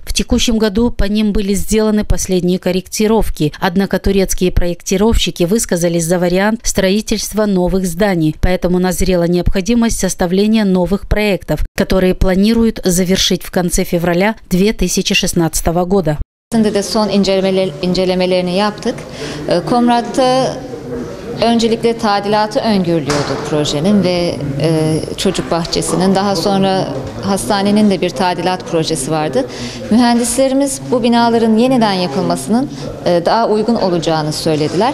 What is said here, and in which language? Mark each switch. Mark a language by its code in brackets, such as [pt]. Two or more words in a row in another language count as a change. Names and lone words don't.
[ru] В текущем году по ним были сделаны последние корректировки, однако турецкие проектировщики высказались за вариант строительства новых зданий, поэтому назрела необходимость составления новых проектов, которые планируют завершить в конце февраля 2016 года. [tr] De son incelemelerini yaptık. Komrat'ta öncelikle tadilatı öngörülüyordu projenin ve çocuk bahçesinin. Daha sonra hastanenin de bir tadilat projesi vardı. Mühendislerimiz bu binaların yeniden yapılmasının daha uygun olacağını söylediler.